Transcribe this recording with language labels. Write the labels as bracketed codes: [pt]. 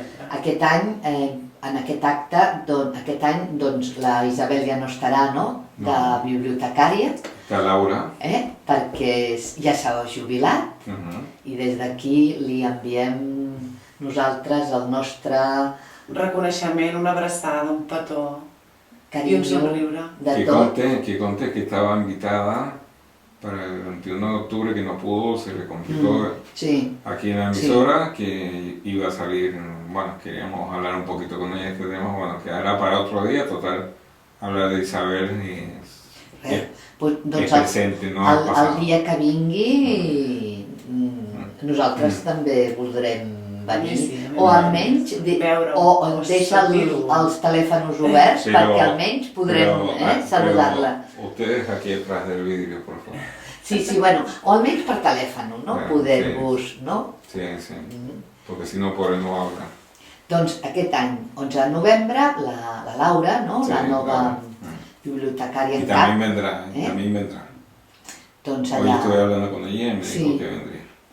[ca] Aquest any, en aquest acte, aquest any, doncs, la Isabel ja no estarà, no?, de bibliotecària, la Laura, perquè ja s'ha jubilat, i des d'aquí li enviem nosaltres el nostre reconeixement, una abraçada, un petó i un somriure. [es] Que conte que estaba invitada para el 21 de octubre, que no pudo, se le complicó aquí en la emisora, que iba a salir, bueno, queríamos hablar un poquito con ella de este tema, bueno, quedará para otro día, total, hablar de Isabel y es presente, no ha pasado. [ca] El dia que vingui nosaltres també voldrem venir, o almenys deixa els telèfons oberts perquè almenys podrem saludar-la. [es] Ustedes aquí detrás del vidrio, por favor. [ca] Sí, bueno, o almenys per telèfon, no? Poder-vos, no? [es] Sí, porque si no [ca] podrem [es] no hablar. [ca] Doncs aquest any, 11 de novembre, la Laura, no? La nova bibliotecària en cap. [es] También vendrá. Hoy estuve hablando con ella y me dijo que vendría.